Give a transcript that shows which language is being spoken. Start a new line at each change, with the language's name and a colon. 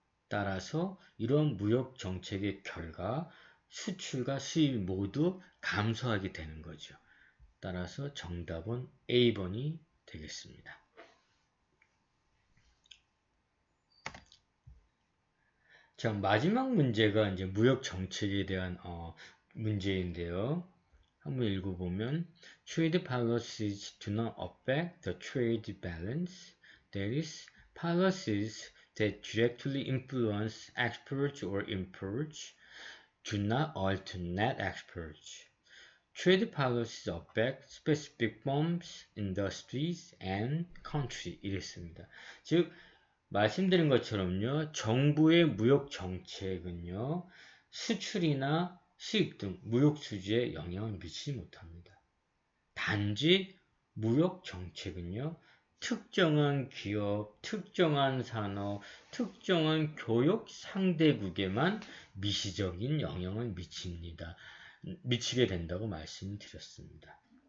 Korean: 따라서 이런 무역 정책의 결과 수출과 수입이 모두 감소하게 되는 거죠. 따라서 정답은 A번이 되겠습니다. 자, 마지막 문제가 이제 무역 정책에 대한 문제인데요. 한번 읽어보면
English: Trade policies do not affect the trade balance. That is, policies that directly influence exports or imports do not alter net exports. Trade policies affect specific firms, industries, and country.
Korean: 이랬습니다. 즉, 말씀드린 것처럼요, 정부의 무역 정책은요, 수출이나 수입 등 무역 수지에 영향을 미치지 못합니다. 단지 무역 정책은요, 특정한 기업, 특정한 산업, 특정한 교육 상대국에만 미시적인 영향을 미치게 된다고 말씀드렸습니다.